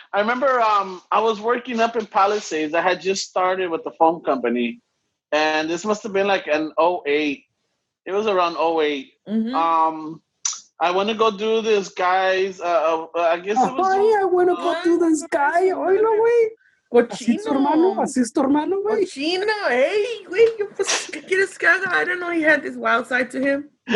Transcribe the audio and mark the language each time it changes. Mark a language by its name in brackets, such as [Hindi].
[English] I was working up in Palisades. I had just started with the phone company, and this must have been like an '08. It was around '08. Mm-hmm. I want to go do this guy's. I guess it was. Ay, I want to go do this guy. [Spanish] Oílo, güey. Así es tu hermano. Cochino. Así es tu hermano, güey. Cochino. [English] Hey, wait, [Spanish] ¿qué quieres que haga? [English] I didn't know he had this wild side to him.